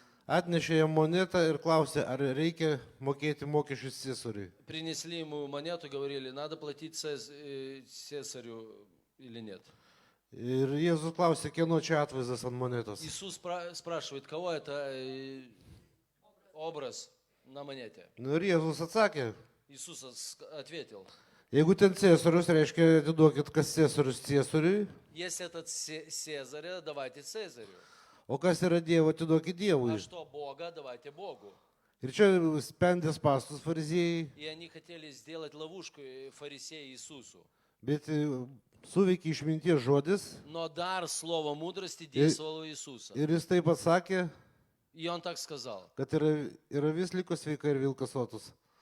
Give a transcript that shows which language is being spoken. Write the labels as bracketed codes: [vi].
[lt] Atnešė jam monetą ir klausė, ar reikia mokėti mokesčius Cėsariui. [ru] Принесли ему монету, говорили, надо платить Цесарю или нет. [lt] Ir Jėzus klausė, kieno čia atvaizdas ant monetos. [ru] Иисус спрашивает, кого это образ на монете. [lt] Nu ir Jėzus atsakė, [ru] Иисус ответил, [lt] jeigu ten Cėsarius, reiškia, atiduokit, kas Cėsarius Cėsariui, [ru] если это Цезаря, давайте Цезарю. [lt] o kas yra Dievo, atiduokit [ru] А [lt] Dievui. [ru] что Бога, давайте Богу. [lt] Ir čia spendė spastus fariziejai, [ru] И они хотели сделать ловушку фарисею Иисусу. [lt] bet suveikė išminties žodis [ru] Но дар слова мудрости действовал у Иисуса. [lt] ir jis taip atsakė, [ru] И он так сказал. [lt] kad yra vis liko sveika ir vilkas sotus.